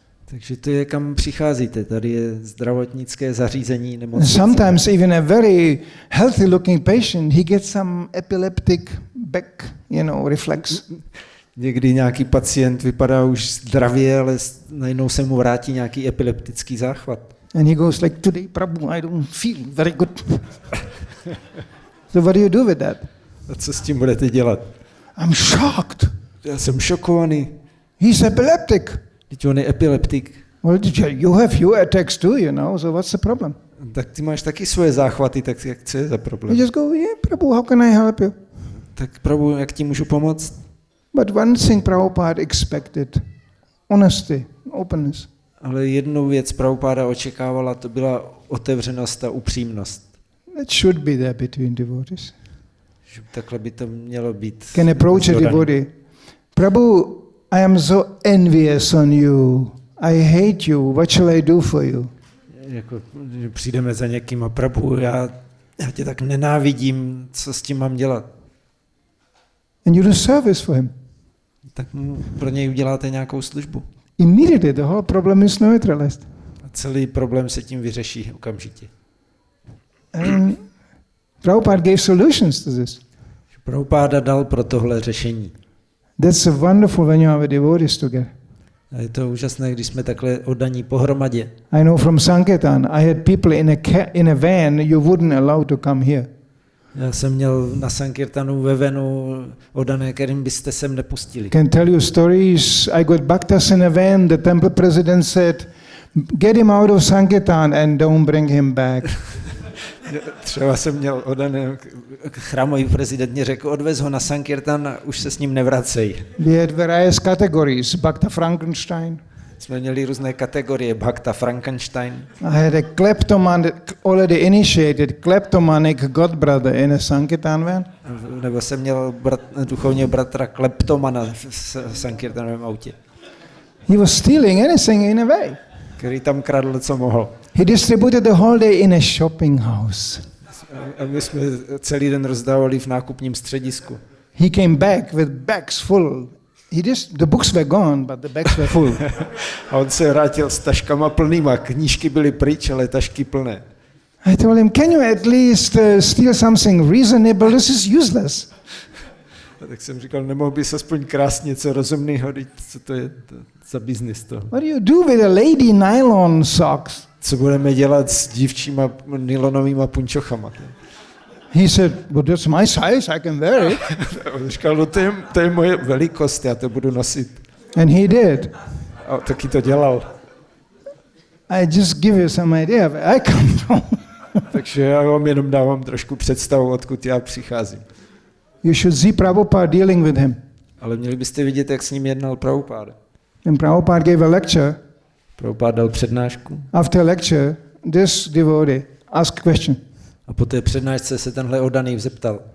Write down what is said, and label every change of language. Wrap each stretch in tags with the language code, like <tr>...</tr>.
<cs>Takže to je, kam přicházíte. Tady je zdravotnické zařízení nemocnice.</cs> <en>Sometimes even a very healthy looking patient, he gets some epileptic back, reflex.</en> <cs>Někdy nějaký pacient vypadá už zdravě, ale najednou se mu vrátí nějaký epileptický záchvat.</cs> <en>And he goes like, today, Prabhu, I don't feel very good. So what do you do with that?</en> <cs>A co s tím budete dělat?</cs> <en>I'm shocked.</en> <cs>Já jsem šokovaný.</cs> <en>He's epileptic.</en> <cs>Teď on je epileptik.</cs> <en>Well, you have your attacks too, so what's the problem?</en> <cs>Tak ty máš taky svoje záchvaty, tak co je za problém?</cs> <en>You just go, yeah, Prabhu, how can I help you?</en> <cs>Tak Prabhu, jak ti můžu pomoct?</cs> <en>But one thing Prabhupada expected, honesty, openness.</en> <cs>Ale jednu věc Prabhupada očekávala, to byla otevřenost a upřímnost.</cs> <en>That should be there between devotees.</en> <cs>Takhle by to mělo být.</cs> <en>Can approach a devotee. Prabhu, I am so envious on you. I hate you. What shall I do for you?</en> <cs>Jako, že přijdeme za někým a Prabhu, já tě tak nenávidím, co s tím mám dělat?</cs> <en>And you do service for him.</en> <cs>Tak pro něj uděláte nějakou službu.</cs> <en>Immediately the whole problem is neutralized.</en> <cs>A celý problém se tím vyřeší okamžitě.</cs> <en>And Prabhupada gave solutions to this.</en> <cs>Prabhupada dal pro tohle řešení.</cs> <en>That's wonderful when you have a devotees together.</en> <cs>A je to úžasné, když jsme takhle oddaní pohromadě.</cs> <en>I know from Sankirtan, I had people in a van you wouldn't allow to come here.</en> <cs>Já jsem měl na Sankirtanu ve venu oddané, kterým byste sem nepustili.</cs> <en>Can tell you stories. I got bhaktas in a van. The temple president said, "Get him out of Sankirtan and don't bring him back."</en> <cs>Třeba jsem měl oddané, chrámový prezident mě řekl, odvez ho na Sankirtan a už se s ním nevracej.</cs> <en>We had various categories. Bhakta Frankenstein.</en> <cs>Jsme měli různé kategorie, Bhakta Frankenstein.</cs> <en>I had a already initiated kleptomanic godbrother in a Sankirtan van.</en> <cs>Nebo jsem měl duchovního bratra kleptomana v Sankirtanovém autě.</cs> <en>He was stealing anything in a way.</en> <cs>Který tam kradl, co mohl.</cs> <en>He distributed the whole day in a shopping house.</en> <cs>A my jsme celý den rozdávali v nákupním středisku.</cs> <en>He came back with bags full. The books were gone, but the bags were full.</en> <cs>A on se vrátil s taškama plnýma, knížky byly pryč, ale tašky plné.</cs> <en>I told him, can you at least steal something reasonable? This is useless.</en> <cs>A tak jsem říkal, nemohl bys aspoň krást něco rozumného, co to je za biznis to.</cs> <en>What do you do with a lady nylon socks?</en> <cs>Co budeme dělat s dívčíma nylonovýma punčochama?</cs> <en>He said, well, that's my size, I can wear it.</en> <cs>On říkal, no to je moje velikost, já to budu nosit.</cs> <en>And he did.</en> <cs>A taky to dělal.</cs> <en>I just give you some idea where I come from.</en> <cs>Takže já vám jenom dávám trošku představu, odkud já přicházím.</cs> <en>You should see Prabhupada dealing with him.</en> <cs>Ale měli byste vidět, jak s ním jednal Prabhupada.</cs> <en>And Prabhupada gave a lecture.</en> <cs>Prabhupada dal přednášku.</cs> <en>After lecture, this devotee asked a question.</en> <cs>A po té přednášce se tenhle oddaný zeptal.</cs>